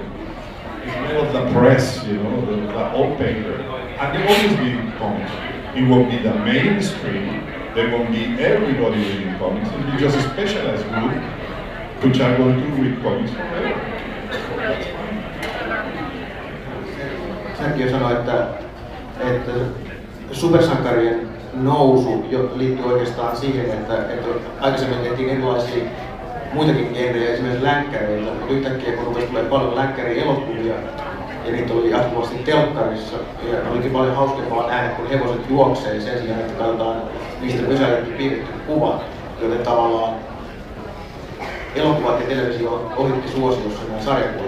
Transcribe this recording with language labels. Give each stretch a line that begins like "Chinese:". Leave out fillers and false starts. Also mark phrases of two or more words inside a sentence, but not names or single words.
English: It's made of the press, you know, the old paper. And there will always be comics. It won't be the mainstream, there won't be everybody reading comics. It will be just a specialized group which are going to read comics forever. So that's fine.
Finnish: Sergio sanoi, että supersankarien nousu liittyy oikeastaan siihen, että aikaisemmin tehtiin erilaisia muitakin genrejä, esimerkiksi länkkäreitä, mutta yhtäkkiä kun rupesi tulee paljon länkkärielokuvia ja niitä oli jatkuvasti telkkarissa ja olikin paljon hauskempaa nähdä, kun hevoset juoksee sen sijaan, että katsotaan niistä pysäytetty piirretty kuva, joten tavallaan elokuvat ja televisio ohitti suosiossa nämä sarjakuvat.